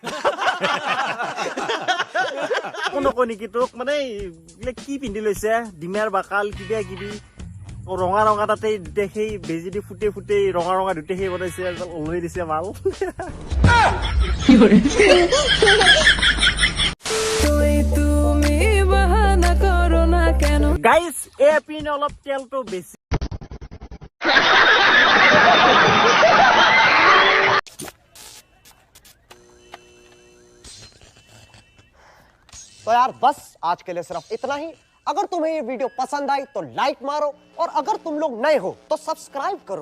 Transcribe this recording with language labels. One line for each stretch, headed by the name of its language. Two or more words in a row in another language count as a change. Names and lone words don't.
Assamese: নকয় নেকি তোক, মানে কি পিন্ধি লৈছে, ডিমাৰ বাকাল কিবা কিবি ৰঙা ৰঙা, তাতে সেই বেজি দি ফুটে ফুটে ৰঙা ৰঙা দুটে সেই বনাইছে, ওলাই দিছে মাল। গাইজ এই পিনে অলপ তেলটো বেছি।
Hindi: तो यार बस आज के लिए सिर्फ इतना ही। अगर तुम्हें ये वीडियो पसंद आई तो लाइक मारो, और अगर तुम लोग नए हो तो सब्सक्राइब करो।